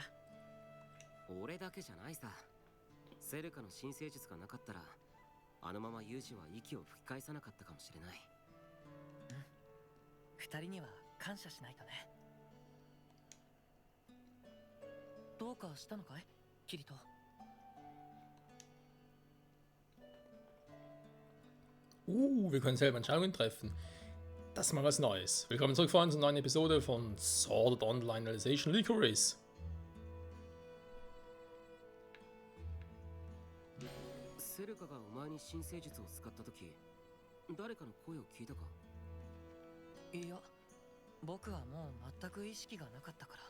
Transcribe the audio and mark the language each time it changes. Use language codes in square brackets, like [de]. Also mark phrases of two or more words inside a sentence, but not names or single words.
[ja] 俺だけじゃないさ。セルカの新生術がなかったらあのままユージは息を吹き返さなかったかもしれない。二人には感謝しないとね。どうかしたのかいキリト。 [de] Wir können selber Entscheidungen treffen. Das ist mal was Neues. Willkommen zurück vor unserer neuen Episode von Sword Art Online Realization Lycoris. [ja] セルカがお前に新生術を使った時、誰かの声を聞いたか？いや、僕はもう全く意識がなかったから。